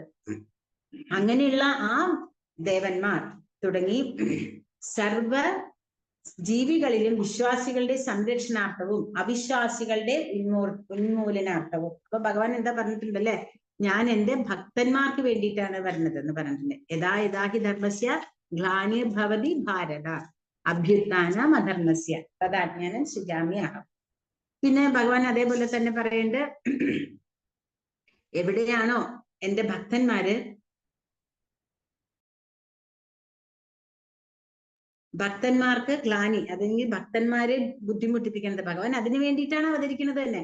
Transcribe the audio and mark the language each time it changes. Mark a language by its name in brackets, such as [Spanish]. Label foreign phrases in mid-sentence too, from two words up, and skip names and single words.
[Malayalam] അങ്ങനെയുള്ള ആ ദേവന്മാർ തുടങ്ങി സർവ ജീവികളിലും വിശ്വാസികളുടെ സംരക്ഷണാർത്ഥവും അവിശ്വാസികളുടെ ഉന്മൂലനാർത്ഥവും. അപ്പൊ ഭഗവാൻ എന്താ പറഞ്ഞിട്ടുണ്ടല്ലേ, ഞാൻ എന്റെ ഭക്തന്മാർക്ക് വേണ്ടിയിട്ടാണ് വരുന്നത് എന്ന് പറഞ്ഞിട്ടുണ്ട്. [Sanskrit] യഥാ യഥാഹി ധർമ്മസ്യ ഗ്ലാനിർഭവതി ഭാരത അഭ്യുത്ഥാനം അധർമ്മസ്യ തദാജ്ഞാനം സൃജാമി അഹം. [Malayalam] പിന്നെ ഭഗവാൻ അതേപോലെ തന്നെ പറയുന്നുണ്ട്, എവിടെയാണോ എന്റെ ഭക്തന്മാർക്ക് ഗ്ലാനി, അല്ലെങ്കിൽ ഭക്തന്മാരെ ബുദ്ധിമുട്ടിപ്പിക്കുന്നത്, ഭഗവാൻ അതിനു വേണ്ടിയിട്ടാണ് അവതരിക്കുന്നത് തന്നെ.